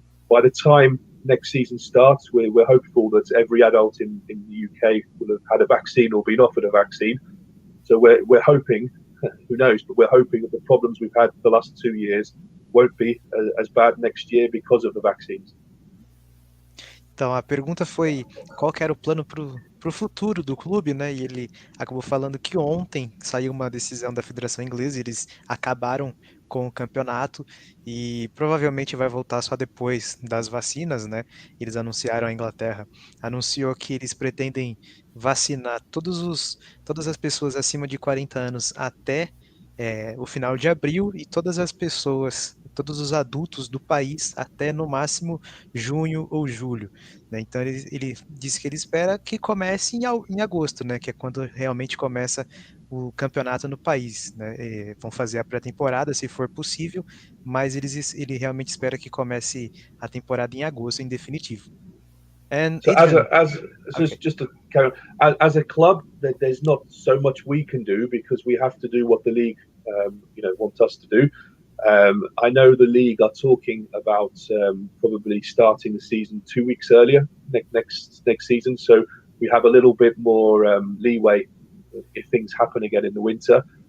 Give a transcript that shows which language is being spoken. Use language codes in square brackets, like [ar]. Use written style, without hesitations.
[en] By the time next season starts, we're hopeful that every adult in the UK will have had a vaccine or been offered a vaccine. So we're hoping, who knows, but we're hoping that the problems we've had the last 2 years won't be as bad next year because of the vaccines. [pt] Então, a pergunta foi qual que era o plano para o futuro do clube, né? E ele acabou falando que ontem saiu uma decisão da Federação Inglesa, eles acabaram com o campeonato e provavelmente vai voltar só depois das vacinas, né? Eles anunciaram, a Inglaterra anunciou que eles pretendem vacinar todas as pessoas acima de 40 anos até o final de abril e todas as pessoas, todos os adultos do país até no máximo junho ou julho, né? Então ele disse que ele espera que comece em agosto, né? Que é quando realmente começa o campeonato no país, né? Vão fazer a pré-temporada, se for possível, mas ele realmente espera que comece a temporada em agosto, em definitivo. [en] And So Adrian, okay. just to carry on, as a club, there's not so much we can do because we have to do what the league, want us to do. I know the league are talking about probably starting the season 2 weeks earlier next season, so we have a little bit more leeway if things happen again in the winter.